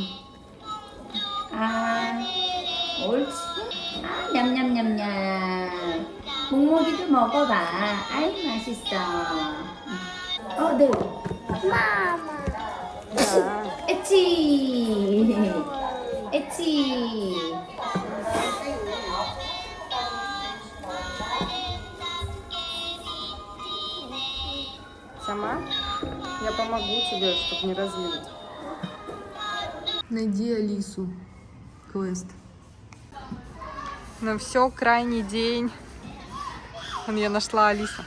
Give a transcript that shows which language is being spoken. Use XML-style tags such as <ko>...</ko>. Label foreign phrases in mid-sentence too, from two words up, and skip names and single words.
<ko>아, 옳지. 아, 냠냠냠냠. 묵묵이도 먹어봐. 아이, 맛있어. 네.</ko> <ru>Mama. Да. 엣지. 엣지. Сама? Я помогу тебе, чтобы не разлить. Найди Алису. Квест. Ну все, крайний день. Вон я нашла Алису.</ru>